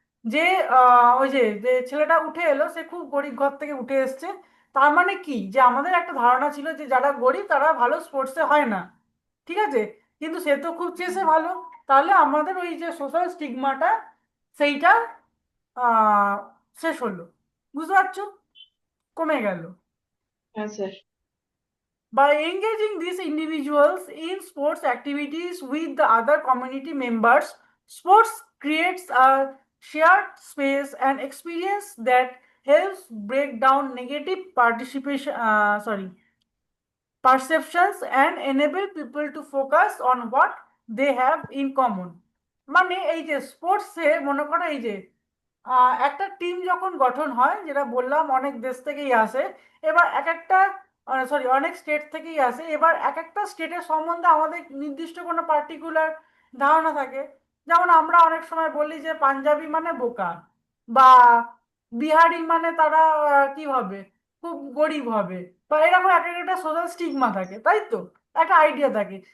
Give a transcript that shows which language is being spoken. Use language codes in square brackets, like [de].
[bn] যে ওই যে যে ছেলেটা উঠে এলো সে খুব গরিব ঘর থেকে উঠে এসছে, তার মানে কি, যে আমাদের একটা ধারণা ছিল যে যারা গরিব তারা ভালো স্পোর্টসে হয় না, ঠিক আছে? কিন্তু সে তো খুব চেসে ভালো, তাহলে আমাদের ওই যে সোশ্যাল স্টিগমাটা, সেইটা আহ শেষ হলো। বুঝতে পারছো? কমে গেল। হ্যাঁ sir. [en] By engaging these individuals in sports activities with the other community members, sports creates a shared space and experience that helps break down negative participation, perceptions and enable people to focus on what they have in common. [bn] মানে এই যে স্পোর্টসে মনে করো এই যে একটা team যখন গঠন হয়, যেটা বললাম অনেক দেশ থেকেই আসে, এবার এক একটা, সরি, অনেক স্টেট থেকেই আসে, এবার এক একটা স্টেটের সম্বন্ধে আমাদের নির্দিষ্ট কোনো পার্টিকুলার ধারণা থাকে। যেমন আমরা অনেক সময় বলি যে পাঞ্জাবি মানে বোকা, বা বিহারি মানে তারা কি হবে, খুব গরিব হবে, বা এরকম এক একটা সোশ্যাল স্টিগমা থাকে, তাই তো? একটা আইডিয়া থাকে।